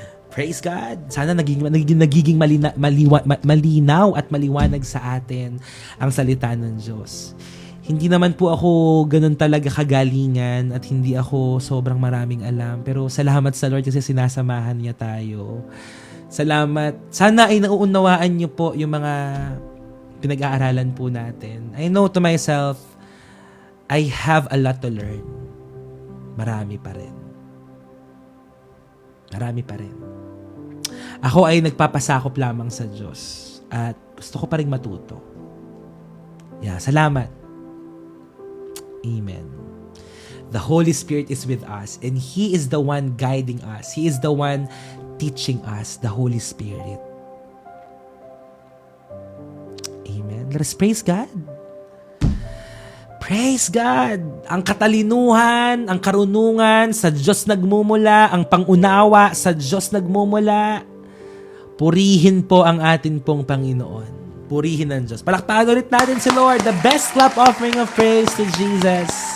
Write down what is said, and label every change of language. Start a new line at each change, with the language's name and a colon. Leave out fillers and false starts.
English: Praise God.
Filipino: Sana nagiging malinaw at maliwanag sa atin ang salita ng Diyos. Hindi naman po ako ganun talaga kagalingan at hindi ako sobrang maraming alam. Pero salamat sa Lord kasi sinasamahan niya tayo. Salamat. Sana ay nauunawaan niyo po yung mga pinag-aaralan po natin.
English: I know to myself, I have a lot to learn.
Filipino: Marami pa rin. Marami pa rin. Ako ay nagpapasakop lamang sa Diyos at gusto ko pa rin matuto. Yeah, salamat. Amen.
English: The Holy Spirit is with us and He is the one guiding us. He is the one teaching us, the Holy Spirit. Amen. Let us praise God. Praise God!
Filipino: Ang katalinuhan, ang karunungan sa Diyos nagmumula, ang pangunawa sa Diyos nagmumula. Purihin po ang atin pong Panginoon. Purihin ng Diyos. Palakpakan ulit natin si Lord.
English: The best clap offering of praise to Jesus.